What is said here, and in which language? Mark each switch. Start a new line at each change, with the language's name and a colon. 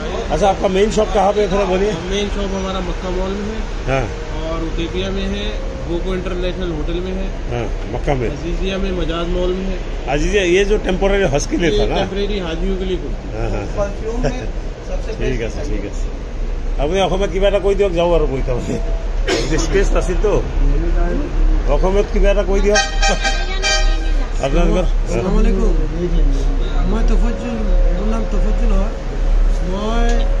Hindi: अच्छा, आपका main shop कहाँ पे है, थोड़ा बोलिए। मेन शॉप हमारा मक्का मॉल में है। हाँ। और उतेपिया में है, गोको इंटरनेशनल होटल में है। हाँ, मक्का में। अजीजिया में मजाज मॉल में है। अजीजिया ये जो टेम्पोररी हज के लिए था ना, टेम्परेरी हाजियों के लिए खुलती है।
Assamese: ঠিক আছে ঠিক আছে। আপনি অসমত কিবা এটা কৈ দিয়ক, যাওঁ আৰু মই তাৰমানে স্পেচ নাছিল তো। অসমত কিবা এটা কৈ দিয়ক আপোনালোকৰ। আসসালামু আলাইকুম, মই তফজ্জুল, মোৰ নাম তফজ্জুল হয়।